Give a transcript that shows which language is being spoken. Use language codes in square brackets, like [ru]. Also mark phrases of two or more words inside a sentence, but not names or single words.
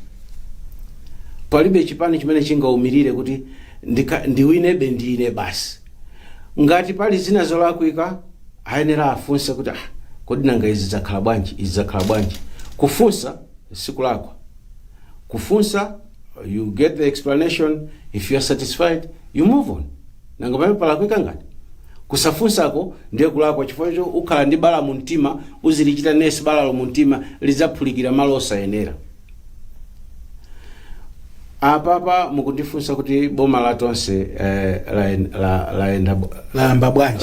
[ny] Palibe chipani chimene chingaumirire kuti ndiwinebe ndine basi. Ngati pali zina zolakwika ayenera afunse kuti kodi nanga izi zakhala bwanji. Kufunsa sikulakwa. Kufunsa, [en] you get the explanation. If you are satisfied, you move on. [ny] Nanga pamene palakwika ngati kusafunsako ndiye kulakwa chifukwa cho ukhala ndi bala mu mtima uzilichita nesi bala lo mu mtima lizaphulikira malo osayenera. Apapa mukundifunsa kuti boma la tonse layamba bwanji.